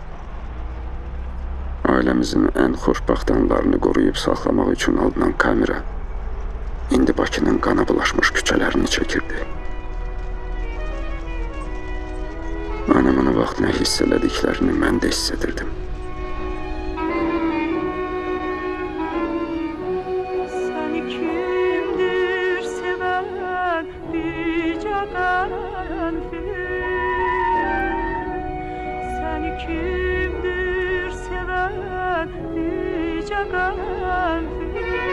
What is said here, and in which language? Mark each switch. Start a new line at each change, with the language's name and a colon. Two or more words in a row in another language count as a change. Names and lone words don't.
Azerbaijani: Ailəmizin ən xoşbəxt anlarını qoruyub saxlamaq üçün alınan kamera indi Bakının qana bulaşmış küçələrini çəkirdi. Anamın o vaxt nə hiss elədiklərini mən də hiss edirdim.
Turkish: Seni kimdir seven yüce karanfil? Seni kimdir seven yüce karanfil?